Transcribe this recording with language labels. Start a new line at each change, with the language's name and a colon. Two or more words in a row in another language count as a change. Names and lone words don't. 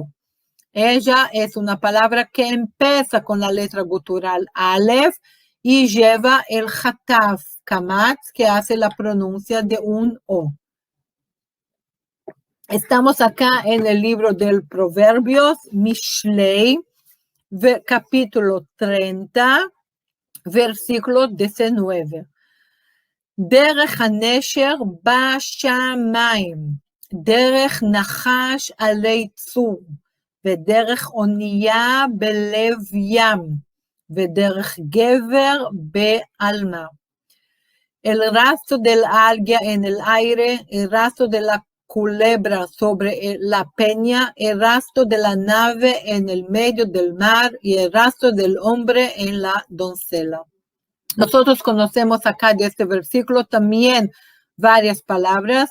Spanish: Ella es una palabra que empieza con la letra gutural Aleph y lleva el hataf kamatz, que hace la pronuncia de un o. Estamos acá en el libro del Proverbios, Mishlei, capítulo 30, versículo 19.
Hebrew: דרך הנשר בשמיים, דרך נחש עלי צור, ודרך אונייה בלב ים, ודרך גבר בעלמה.
Spanish: El rastro del águila en el aire, el rastro de la culebra sobre la peña, el rastro de la nave en el medio del mar y el rastro del hombre en la doncella. Nosotros conocemos acá de este versículo también varias palabras.